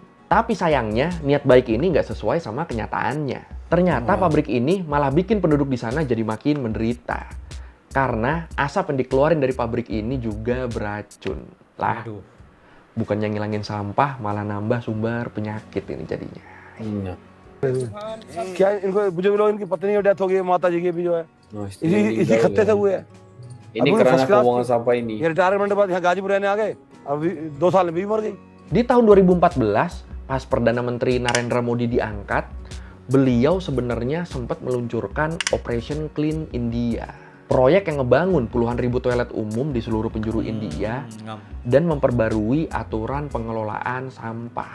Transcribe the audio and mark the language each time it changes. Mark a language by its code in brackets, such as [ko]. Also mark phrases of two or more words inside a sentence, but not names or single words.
[id] Tapi sayangnya, niat baik ini nggak sesuai sama kenyataannya. Ternyata pabrik ini malah bikin penduduk di sana jadi makin menderita. Karena asap yang dikeluarin dari pabrik ini juga beracun. Lah, bukannya ngilangin sampah, malah nambah sumber penyakit ini jadinya. [hi] क्या इनको बुजुर्ग लोग इनकी पत्नी की डेथ हो गई माता जी की भी जो है इसी खत्ते से हुए हैं [id] Ini karena pembuangan sampah ini. [hi] ये रिटायरमेंट के बाद यहाँ गाजीपुर रहने आ गए अभी 2 साल में भी मर गई. [id] Di tahun 2014, pas Perdana Menteri Narendra Modi diangkat, beliau sebenarnya sempat meluncurkan Operation Clean India. Proyek yang ngebangun puluhan ribu toilet umum di seluruh penjuru India dan memperbarui aturan pengelolaan sampah.